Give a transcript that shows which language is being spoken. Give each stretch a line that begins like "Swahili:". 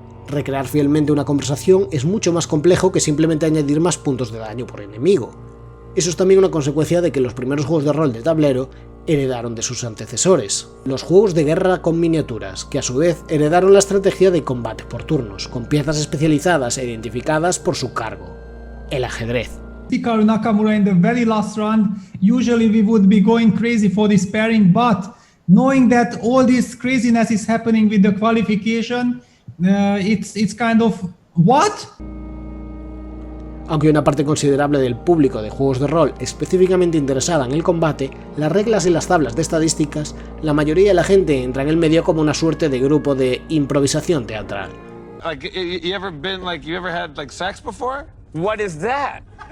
Spanish: Recrear fielmente una conversación es mucho más complejo que simplemente añadir más puntos de daño por enemigo. Eso es también una consecuencia de que los primeros juegos de rol de tablero heredaron de sus antecesores, los juegos de guerra con miniaturas, que a su vez heredaron la estrategia de combate por turnos, con piezas especializadas e identificadas por su cargo, el ajedrez.
English: Hikaru Nakamura in the very last round, usually we would be going crazy for this pairing, but knowing that all this craziness is happening with the qualification, it's kind of what?
Spanish: Aunque una parte considerable del público de juegos de rol específicamente interesada en el combate, las reglas y las tablas de estadísticas, la mayoría de la gente entra en el medio como una suerte de grupo de improvisación teatral.
English: You ever had sex before? What is that?